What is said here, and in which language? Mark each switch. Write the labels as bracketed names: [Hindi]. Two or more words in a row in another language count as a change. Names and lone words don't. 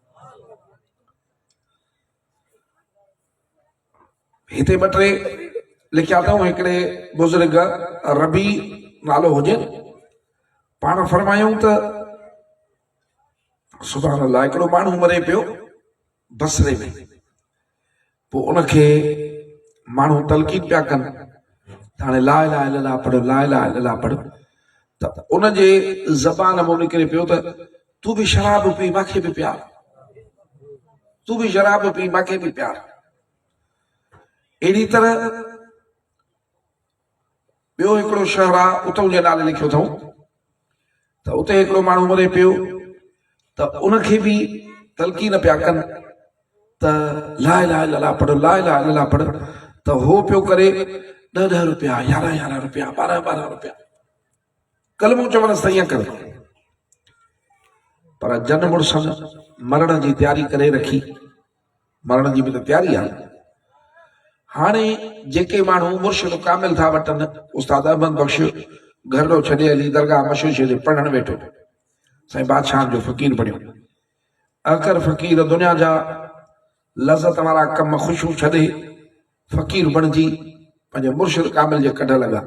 [Sindhi] हिते 2-3 लिखिया अथऊं, हिकिड़े बुज़ुर्ग रबी नालो हुजे, पाण फरमायूं त [Arabic] سبحان الله [Sindhi] हिकिड़ो माण्हू मरे पियो बसरे में, पोइ उनखे माण्हू तलकीन पिया कनि त हाणे [Arabic] لا إله إلا الله [Sindhi] पढ़, [Arabic] لا إله إلا الله [Sindhi] पढ़, त उनजे ज़बान मां निकिरे पियो त तूं बि शराब पी मूंखे बि प्यार, तूं बि शराब पी मूंखे बि प्यार। अहिड़ी तरह ॿियो हिकिड़ो शहर आहे उतां जे नाले लिखियो अथऊं त उते हिकिड़ो माण्हू मरे पियो त उनखे बि तलकीन पिया कनि त [Arabic] لا إله إلا الله [Sindhi] पढ़, [Arabic] لا إله إلا الله [Sindhi] पढ़, त हो पियो करे 10-10 रुपया, 11-11 रुपया, 12-12 रुपया कलमो चवणसि त ईअं कर, पर जन मुड़ुसनि मरण जी तयारी करे रखी, मरण जी बि त तयारी आहे। हाणे जेके माण्हू मुर्शिद कामिल था वठनि, उस्ताद अहमद बख्श घरड़ो छॾे हली दरगाह मशहूर छॾे पढ़णु वेठो, साईं बादशाह जो फ़क़ीर बणियो, अकर फ़क़ीर दुनिया जा लज़त वारा कम ख़ुशियूं छॾे फ़क़ीर बणिजी पंहिंजे मुर्शिद कामिल जे कढ लॻा।